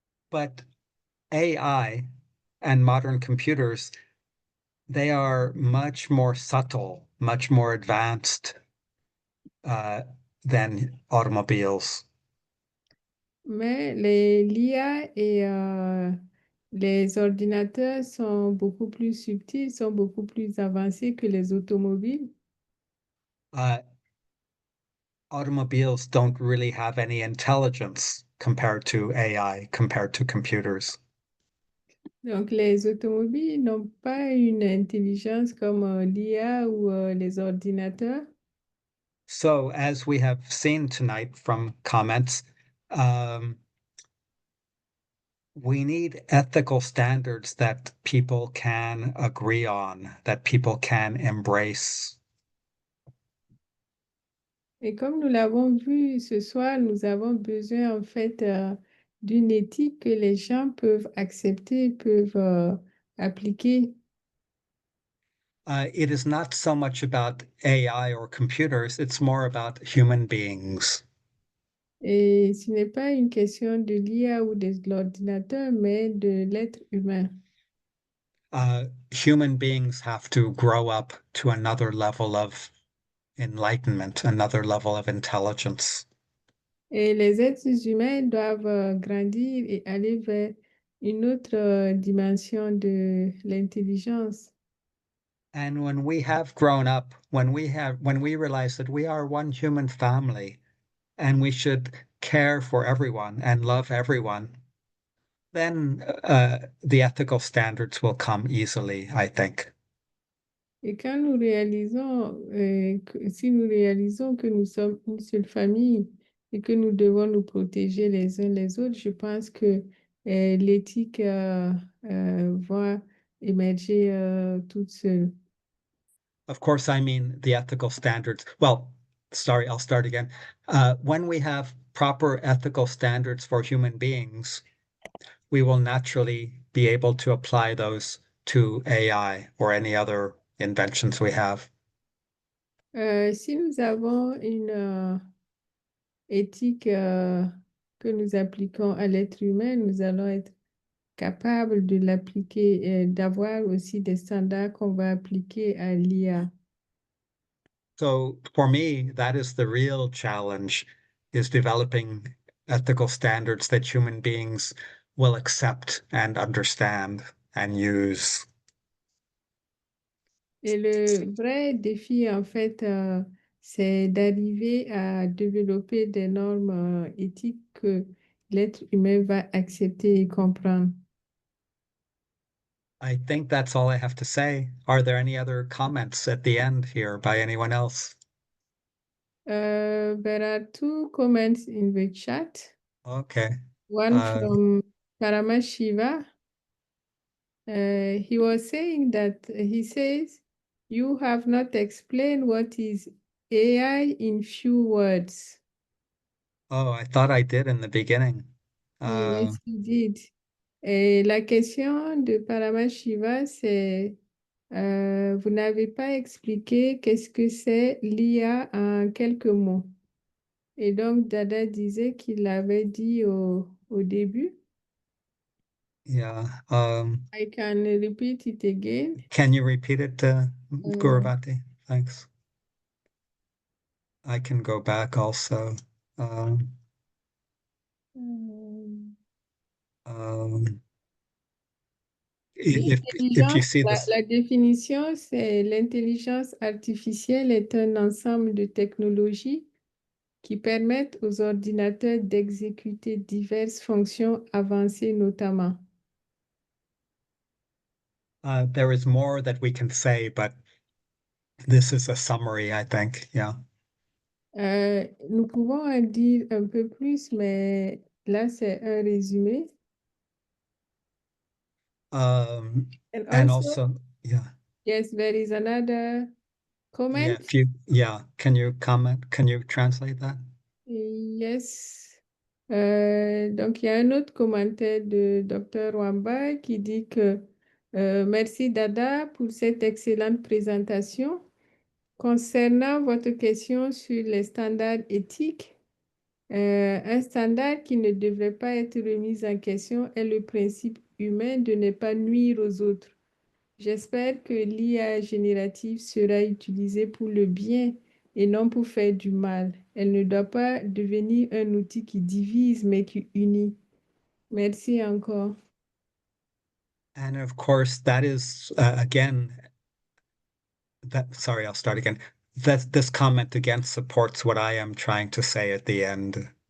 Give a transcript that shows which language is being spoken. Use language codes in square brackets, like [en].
[en] But AI and modern computers, they are much more subtle, much more advanced than automobiles. [fr] Mais l'IA et les ordinateurs sont beaucoup plus subtils, sont beaucoup plus avancés que les automobiles. [en] Uh, Automobiles don't really have any intelligence compared to AI, compared to computers. [fr] Donc, les automobiles n'ont pas une intelligence comme l'IA ou les ordinateurs. [en] So, as we have seen tonight from comments, we need ethical standards that people can agree on, that people can embrace. [fr] Et comme nous l'avons vu ce soir, nous avons besoin en fait d'une éthique que les gens peuvent accepter, peuvent appliquer. [en] It is not so much about AI or computers, it's more about human beings. [fr] Et ce n'est pas une question de l'IA ou de l'ordinateur, mais de l'être humain. [en] Human beings have to grow up to another level of enlightenment, another level of intelligence. [fr] Et les êtres humains doivent grandir et aller vers une autre dimension de l'intelligence. [en] And when we have grown up, when we realize that we are one human family and we should care for everyone and love everyone, then the ethical standards will come easily, I think. [fr] Et quand nous réalisons, si nous réalisons que nous sommes une seule famille et que nous devons nous protéger les uns les autres, je pense que l'éthique va émerger toute seule. [en] Of course, I mean the ethical standards. Well, sorry, I'll start again. When we have proper ethical standards for human beings, we will naturally be able to apply those to AI or any other inventions we have. [fr] Si nous avons une éthique que nous appliquons à l'être humain, nous allons être capables de l'appliquer, d'avoir aussi des standards qu'on va appliquer à l'IA. [en] So for me, that is the real challenge, is developing ethical standards that human beings will accept and understand and use. [fr] Et le vrai défi, en fait, c'est d'arriver à développer des normes éthiques que l'être humain va accepter et comprendre. [en] I think that's all I have to say. Are there any other comments at the end here by anyone else? There are two comments in the chat. Okay. One from Paramashiva. He was saying that he says, you have not explained what is AI in few words. Oh, I thought I did in the beginning. Yes, you did. [fr] Et la question de Paramashiva, c'est vous n'avez pas expliqué qu'est-ce que c'est l'IA en quelques mots. Et donc, Dada disait qu'il l'avait dit au début. [en] Yeah. I can repeat it again. Can you repeat it, Guruvati? Thanks. I can go back also. Um, Hmm. um, if you [fr] L'intelligence, [en] see this, [fr] la définition, c'est l'intelligence artificielle est un ensemble de technologies qui permettent aux ordinateurs d'exécuter diverses fonctions avancées notamment. [en] there is more that we can say, but this is a summary, I think. Yeah. [fr] Nous pouvons en dire un peu plus, mais là, c'est un résumé. [en] And And also, also, yeah, yes, there is another comment. can you comment? Can you translate that? Yes. [fr] Donc, il y a un autre commentaire de Dr. Wamba qui dit que merci Dada pour cette excellente présentation. Concernant votre question sur les standards éthiques, un standard qui ne devrait pas être remis en question est le principe humain de ne pas nuire aux autres. J'espère que l'IA générative sera utilisée pour le bien et non pour faire du mal. Elle ne doit pas devenir un outil qui divise, mais qui unit. Merci encore. [en] And of course, that is again sorry, I'll start again. That this comment again supports what I am trying to say at the end.